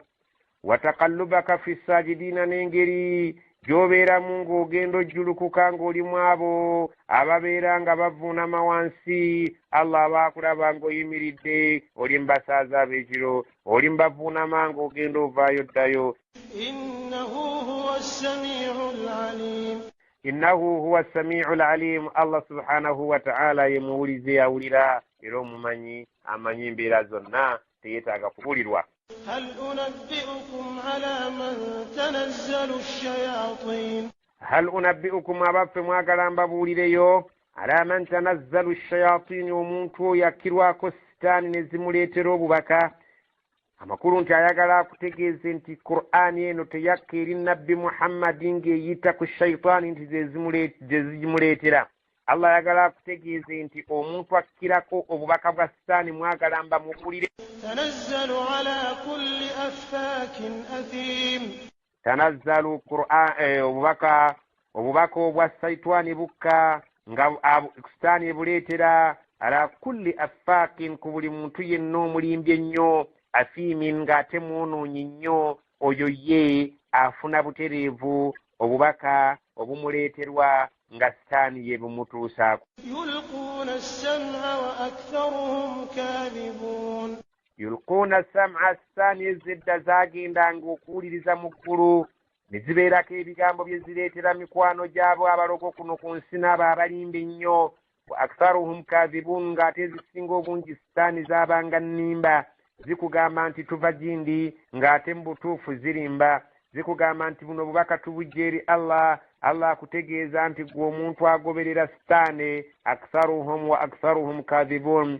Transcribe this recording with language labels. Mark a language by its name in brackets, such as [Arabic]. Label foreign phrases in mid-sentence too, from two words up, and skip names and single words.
[Arabic] وتقلبك في الساجدين [Ganda] n'engeri gy'obeeramu ng'ogenda ojjulukuka ng'olimu abo ababeera nga bavuunama wansi. Allah abaakulaba ng'oyimiridde oli mu basaaza ab'ekiro oli mu bavuunama ng'ogenda ovaayo ddayo. [Arabic] إنه هو السميع العليم [Ganda] Allah [Arabic] سبحانه وتعالى [Ganda] ye muwulize awulira era omumanyi amanyi embeera zonna teyeetaaga kubulirwa. [Arabic] هل أنبئكم على من تنزل الشياطين هل أنبئكم [Ganda] abaffe mwagala mbabuulireyo [Arabic] على من تنزل الشياطين [Ganda] omuntu yakkirwako sitaani ne zimuleetera obubaka. amakulu nti ayagala akutegeeze nti Qur'ani eno teyakka eri nabbi Muhammadi ng'eyita ku shayitaani nti ze zimuleetera. Allah ayagala akutegeeze nti omuntu akkirako obubaka bwa sitaani mwagala mbamubuulire. [Arabic] تنزل على كل أفاك أثيم [Ganda] tanazzalu Qur'an obubaka obwa sayitwani bukka nga sitaani ebuleetera [Arabic] على كل أفاك [Ganda] ku buli muntu yenna omulimbi ennyo afiimin ng'ate mwonoonyi nnyo oyo ye afuna butereevu obubaka obumuleeterwa nga sitaani ye bumutuusaako. [Arabic] يلقون السمع وأكثرهم كاذبون يلقون السمع [Ganda] sitaani ezedda zaagendanga okuwuliriza mu ggulu ne zibeerako ebigambo bye zireetera mikwano gy'abo abalogo kuno ku nsi n'abo abalimba ennyo. [Arabic] وأكثرهم كاذبون [Ganda] ng'ate ezisinga obungi sitaani zaabanga nnimba zikugamba nti tuva gindi ng'ate mu butuufu zirimba, zikugamba nti buno bubaka tubujja eri Allah akutegeeza nti gwe omuntu agoberera sitaani [Arabic] أكثرهم وأكثرهم كاذبون.